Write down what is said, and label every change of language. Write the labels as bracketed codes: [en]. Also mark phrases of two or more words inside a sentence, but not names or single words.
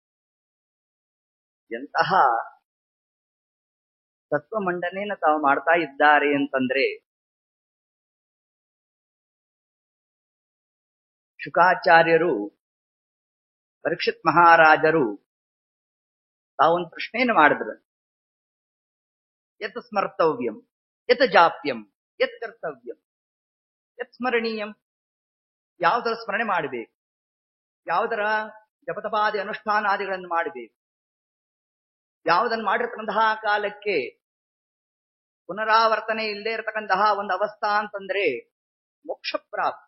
[kn] ಎಂತಹ ತತ್ವ ಮಂಡನೆಯನ್ನು ತಾವು ಮಾಡ್ತಾ ಇದ್ದಾರೆ ಅಂತಂದ್ರೆ, ಶುಕಾಚಾರ್ಯರು ಪರೀಕ್ಷಿತ್ ಮಹಾರಾಜರು ತಾವೊಂದು ಪ್ರಶ್ನೆಯನ್ನು ಮಾಡಿದ್ರು. [sa] ಯತ್ ಸ್ಮರ್ತವ್ಯಂ, ಯತ್ ಜಾಪ್ಯಂ, ಯತ್ ಕರ್ತವ್ಯಂ, ಯತ್ ಸ್ಮರಣೀಯಂ. [kn] ಯಾವುದರ ಸ್ಮರಣೆ ಮಾಡಬೇಕು, ಯಾವುದರ ಜಪತಪಾದಿ ಅನುಷ್ಠಾನಾದಿಗಳನ್ನು ಮಾಡಬೇಕು, ಯಾವುದನ್ನು ಮಾಡಿರ್ತಕ್ಕಂತಹ ಕಾಲಕ್ಕೆ ಪುನರಾವರ್ತನೆ ಇಲ್ಲದೆ ಇರತಕ್ಕಂತಹ ಒಂದು ಅವಸ್ಥಾ ಅಂತಂದ್ರೆ ಮೋಕ್ಷ ಪ್ರಾಪ್ತಿ.